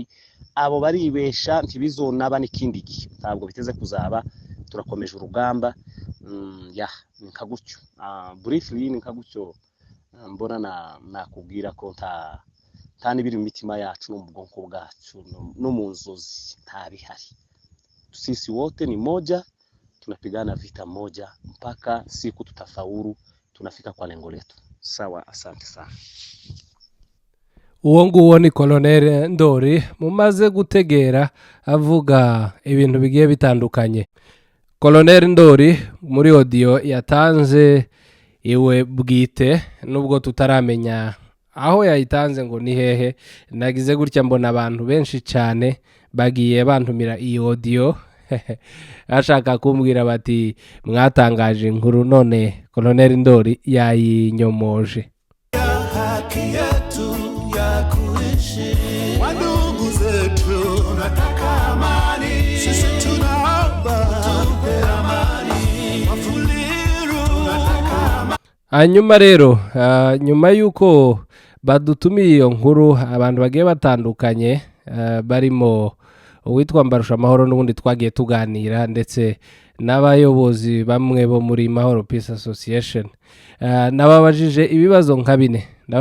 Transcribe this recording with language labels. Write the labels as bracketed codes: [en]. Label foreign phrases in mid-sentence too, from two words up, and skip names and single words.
[rw] Abo baribesha, ntibizonaba n'ikindi gihe, ntabwo biteze kuzaba. Turakomeje urugamba. Ni nka gutyo, briefly ni nka gutyo mbona nakubwira ko nta n'ibiri mu mitima yacu no mu bwonko bwacu no mu nzozi nta bihari. [sw] Sisi wote ni moja, tunapigana vita moja mpaka siku tutafaulu, tunafika kwa lengo letu. Sawa, asante sana. [rw] Uwo nguwo ni Colonel Ndori, mumaze gutegera avuga ibintu bigiye bitandukanye. Colonel Ndori muri audio yatanze iwe bwite, nubwo tutaramenya aho yayitanze ngo ni hehe. Nagize gutya mbona abantu benshi cyane bagiye bantumira iyi audio ashaka kumbwira bati mwatangaje inkuru, none Colonel Ndori yayinyomoje. [sw] Haki yetu ya kuishi, wandugu zetu tunataka amani, sisi tunaomba tupe amani, Wafuliru tunataka amani. [rw] Hanyuma rero nyuma yuko badutumiye iyo nkuru, abantu bagiye batandukanye barimo uwitwa Mbarusha Amahoro n'ubundi twagiye tuganira, ndetse n'abayobozi bamwe bo muri Mahoro Peace Association, nababajije ibibazo nka bine.